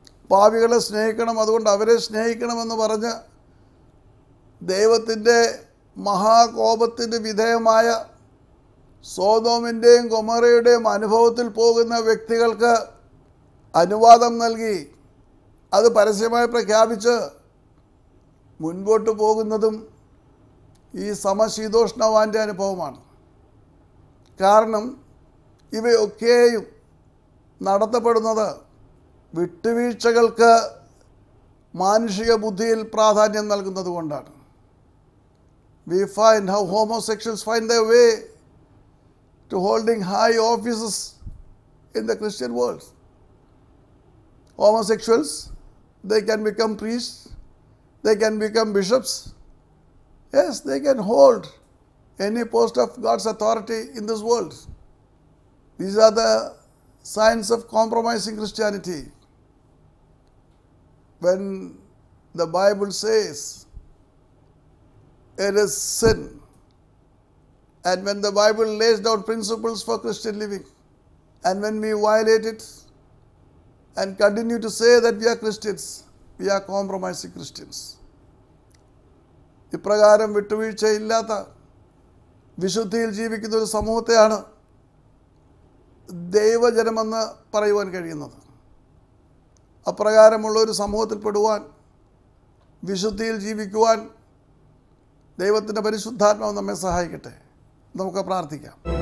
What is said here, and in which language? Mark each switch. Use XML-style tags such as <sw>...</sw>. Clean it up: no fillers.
<ml>പാപികളെ സ്നേഹിക്കണം, അതുകൊണ്ട് അവരെ സ്നേഹിക്കണമെന്ന് പറഞ്ഞ് ദൈവത്തിൻ്റെ മഹാകോപത്തിന് വിധേയമായ സോദോമിൻ്റെയും ഗൊമോറയുടെയും അനുഭവത്തിൽ പോകുന്ന വ്യക്തികൾക്ക് അനുവാദം നൽകി അത് പരസ്യമായി പ്രഖ്യാപിച്ച് മുൻപോട്ട് പോകുന്നതും ഈ സമശീതോഷ്ണവാൻ്റെ അനുഭവമാണ്. കാരണം ഇവയൊക്കെയും നടത്തപ്പെടുന്നത് വിട്ടുവീഴ്ചകൾക്ക് മാനുഷിക ബുദ്ധിയിൽ പ്രാധാന്യം നൽകുന്നത് കൊണ്ടാണ്.</ml> <en>We find how homosexuals find their way to holding high offices in the Christian world. Homosexuals, they can become priests, they can become bishops. Yes, they can hold any post of God's authority in this world. These are the signs of compromising Christianity. When the Bible says it is sin, and when the Bible lays down principles for Christian living, and when we violate it and continue to say that we are Christians, we are compromising Christians.</en> <ml>ഇപ്രകാരം വിട്ടുവീഴ്ചയില്ലാത്ത വിശുദ്ധിയിൽ ജീവിക്കുന്ന ഒരു സമൂഹത്തെയാണ് ദൈവജനമെന്ന് പറയുവാൻ കഴിയുന്നത്. അപ്രകാരമുള്ള ഒരു സമൂഹത്തിൽപ്പെടുവാൻ, വിശുദ്ധിയിൽ ജീവിക്കുവാൻ ദൈവത്തിൻ്റെ പരിശുദ്ധാത്മാവ് നമ്മെ സഹായിക്കട്ടെ. നമുക്ക് പ്രാർത്ഥിക്കാം.</ml>